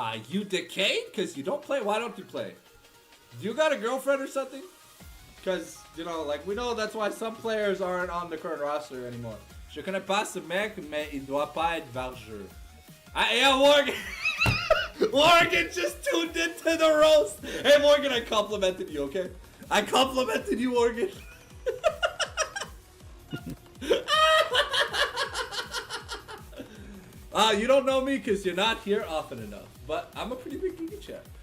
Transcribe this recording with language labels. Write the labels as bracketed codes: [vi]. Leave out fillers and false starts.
[en] You decayed because you don't play. Why don't you play? Do you got a girlfriend or something? Because like we know that's why some players aren't on the current roster anymore. [fr] Je connais pas ce mec, mais il doit pas être vargeux. [en] Yeah, Morgan. Morgan just tuned into the roast. Hey, Morgan, I complimented you, okay? I complimented you, Morgan. You don't know me because you're not here often enough. But I'm a pretty big Giga chat.